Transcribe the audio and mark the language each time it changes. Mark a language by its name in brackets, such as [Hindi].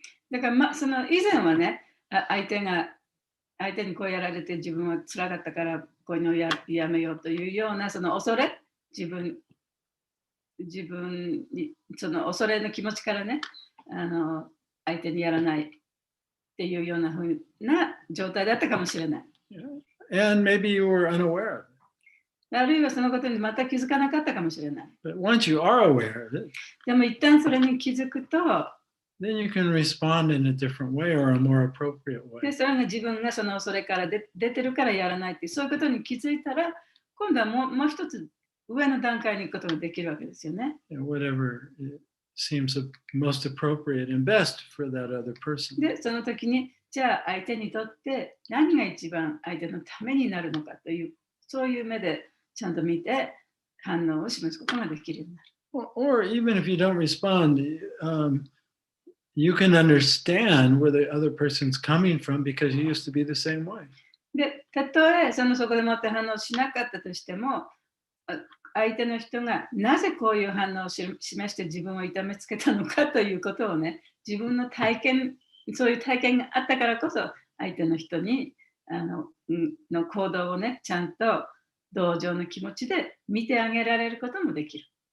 [Japanese] だからその以前はね、相手にこうやられて自分は辛かったからこういうのを やめようというようなその恐れ、自分にその恐れの気持ちからね、相手にやらないっていうような風な状態だったかもしれない。 [English] And maybe you were unaware of it. [Japanese] あるいはそのことに全く気づかなかったかもしれない。 [English] But once you are aware of it, [Japanese] でも一旦それに気づくと、 [English] then you can respond in a different way or a more appropriate [Japanese] で [English] way. [Japanese] それが自分がその恐れから出てるからやらないっていうそういうことに気づいたら、今度はもう一つ上の段階に行くことができるわけですよね。 [English] Whatever seems most appropriate and best for that other person. [Japanese] で、その時にじゃあ相手にとって何が一番相手のためになるのかというそういう目でちゃんと見て反応を示すことができるようになる。 [English] Or even if you don't respond, you can understand where the other person's coming from because you used to be the same way. [Japanese] で、たとえそこでもって反応しなかったとしても、相手の人がなぜこういう反応を示して自分を痛めつけたのかということをね、自分の体験、そういう体験があったからこそ相手の人にの行動をね、ちゃんと同情の気持ちで見てあげられることもできる。